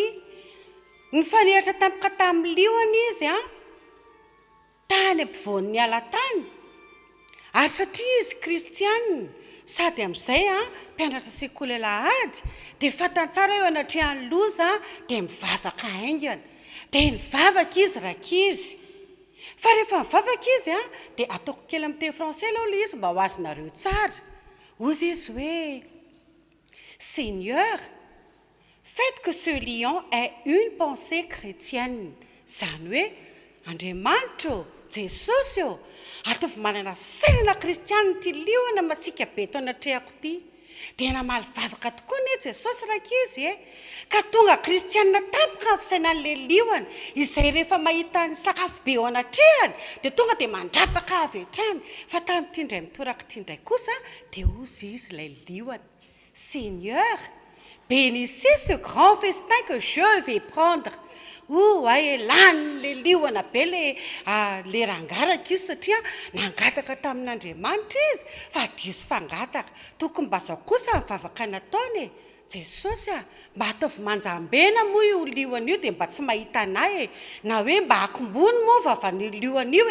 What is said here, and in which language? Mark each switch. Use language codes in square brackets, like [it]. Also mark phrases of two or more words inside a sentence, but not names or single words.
[mg] Nifanehitra tampoka tamin'ny liona izy a tany ampovoan'ny alatany ary satria izy kristianina sady amin'izay a mpianatra sekoly Alahady dia fantany tsara eo anatrehan'ny loza dia mivavaka haingana dia nivavaka izy rankizy fa rehefa mivavaka izy a dia ataoko kely amin'ny teny français aloha ilay izy mba ho azonareo tsara. Ozy izy hoe [fr] Seigneur, faites que ce lion ait une pensée chrétienne. [mg] Izany hoe Andriamanitra Jesosy eo ataovy manana fisainana kristianina ity liona masika be tao anatrehako ity dia namaly vavaka tokoa ny Jesosy rankizy ka tonga kristianina tampoka amin'ny fisainan'ilay liona izay rehefa mahita ny sakafo be ao anatrehany dia tonga dia mandrapaka avy hatrany fa tamin'ity indray mitoraka ity indray kosa dia ozy izy ilay liona [fr] Seigneur, bénissez ce grand festin que je vais prendre. [mg] Ay lany le liona be le rangaraka izy satria nangataka tamin'Andriamanitra izy fa diso fangataka tokony mba zao kosa mivavaka nataony Jesosy a mba ataovy manjambena moa io liona io dia mba tsy mahita anay na hoe mba hakombony moa vavan'io liona io